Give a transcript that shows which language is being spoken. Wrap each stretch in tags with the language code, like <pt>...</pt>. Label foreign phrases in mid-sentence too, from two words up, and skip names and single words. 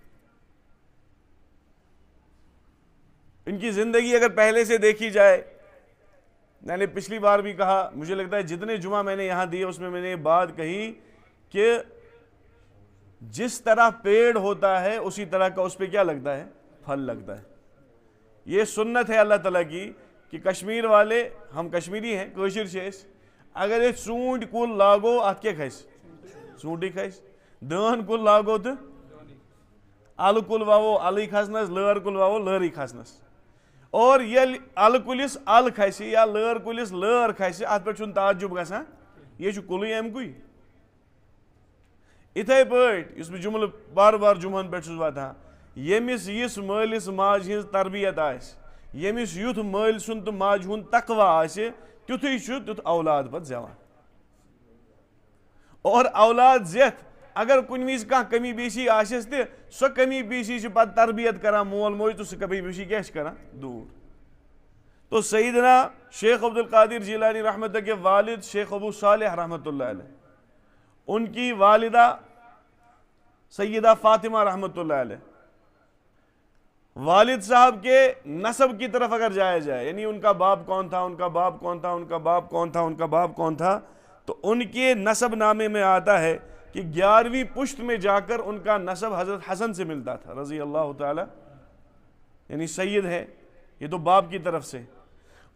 <ur>ان کی زندگی اگر پہلے سے دیکھی جائے، میں نے پچھلی بار بھی کہا، مجھے لگتا ہے جتنے جمعہ میں نے یہاں دیے اس میں نے یہ بات کہی کہ جس طرح پیڑ ہوتا ہے اسی طرح کا اس پہ کیا لگتا ہے؟ پھل لگتا ہے. یہ سنت ہے اللہ تعالیٰ کی کہ کشمیر والے، ہم کشمیری ہیں،</ur> <ks>کوشر شیش، اگر یہ ژوٗنٛٹھۍ کُل لاگو اتھ کیا کھسہِ؟ ژوٗنٛٹھٕے کھسہِ. دٲن کُل لاگو تو الہٕ کُل وَوو الٕے کھسنس، لٲر کُل وَوو لٲرٕے کھسنس. اور ییٚلہِ الہٕ کُلِس الہٕ کھسہِ یا لٲر کُلِس لٲر کھسہِ، اتھ پٮ۪ٹھ چھُنہٕ تعجب گژھان، یہِ چھُ کُلٕے اَمکُے. اِتھَے پٲٹھۍ یُس بہٕ جملہٕ بار بار جمعن پٮ۪ٹھ چھُس واتان، ییٚمِس یِژھ مٲلِس ماجہِ ہٕنٛز تربیت آسہِ، ییٚمِس یُتھ مٲلۍ سُنٛد تہٕ ماجہِ ہُنٛد تقویٰ آسہِ، تیُتھُے چھُ تیُتھ اولاد پتہٕ زٮ۪وان. اور اولاد زٮ۪تھ اگر کُنہِ وِزِ کانٛہہ کمی بیشی آسٮ۪س تہِ، سۄ کمی بیشی چھِ پتہٕ تربیت کران مول موج، تہٕ سۄ کمی بیشی کیٛاہ چھِ کران؟ دوٗر.</ks> <ur>تو سیدنا شیخ عبد القادر جیلانی رحمۃ کے والد شیخ ابو صالح رحمۃ اللہ علیہ، ان کی والدہ سیدہ فاطمہ رحمۃ اللہ علیہ، والد صاحب کے نسب کی طرف اگر جایا جائے، یعنی ان کا باپ کون تھا، ان کا باپ کون تھا، ان کا باپ کون تھا، ان کا باپ کون تھا، تو ان کے نسب نامے میں آتا ہے کہ 11ویں پشت میں جا کر ان کا نسب حضرت حسن سے ملتا تھا رضی اللہ تعالی، یعنی سید ہے، یہ تو باپ کی طرف سے.</ur>